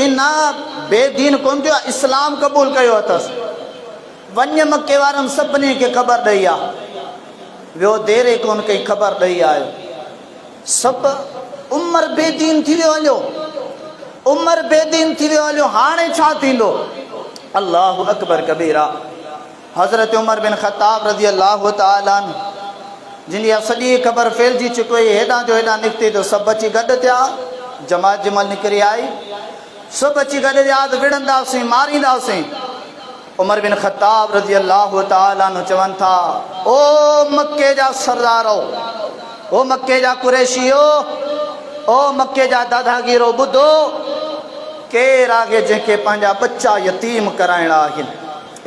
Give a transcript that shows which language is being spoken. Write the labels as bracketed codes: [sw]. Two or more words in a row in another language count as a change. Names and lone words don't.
[sd] चई न, बेदीन कोन थियो, इस्लाम क़बूल कयो अथसि। वञ मके वारनि सभिनी खे ख़बर ॾेई आहे। वियो, देरि कोन कई, ख़बर ॾेई आयो। सभु उमर बेदीन थी वियो हलियो, उमर बेदीन थी वियो हलियो। हाणे छा थींदो? [ar] الله أكبر كبيرا. [sd] हज़रत उमर बिन ख़त्ताब [ar] رضي الله تعالى [sd] जिन जी सॼी ख़बर फैलिजी चुकी हुई, हेॾां जो हेॾां निकिती त सभु अची गॾु थिया। जमात जमल निकिरी आई, सभु अची गॾु थिया त विढ़ंदासीं, मारींदासीं। उमर बिन ख़त्ताब [ar] رضي الله تعالى [sd] चवनि था, ओ मके जा सरदारो, ओ मके जा कुरैशियो, ओ मके जा दादागीरो, ॿुधो, केरु आहे जंहिंखे पंहिंजा बच्चा यतीम कराइणा आहिनि?